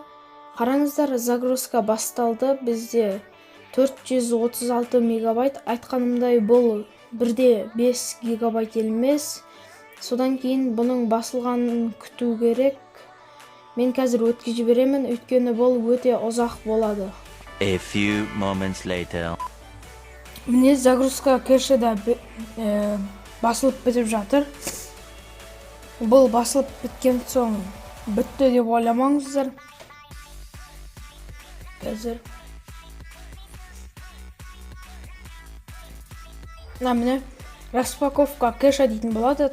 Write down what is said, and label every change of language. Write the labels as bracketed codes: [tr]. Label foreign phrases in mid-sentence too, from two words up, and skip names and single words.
[kk] Қараңыздар, загрузка басталды. Бізде 436 мегабайт. Айтқанымдай бұл 1,5 гигабайт емес. Содан кейін бұның басылғанын күту керек. Мен қазір өткізіп беремін, өйткені бұл өте ұзақ болады. [en] A few moments later. [kk] Міне загрузка кэші да басылып бітіп жатыр. Бұл басылып біткен соң бітті деп ойламаңыздар. Қазір. Міне [ru] распаковка кэша [kk] дейтін болады.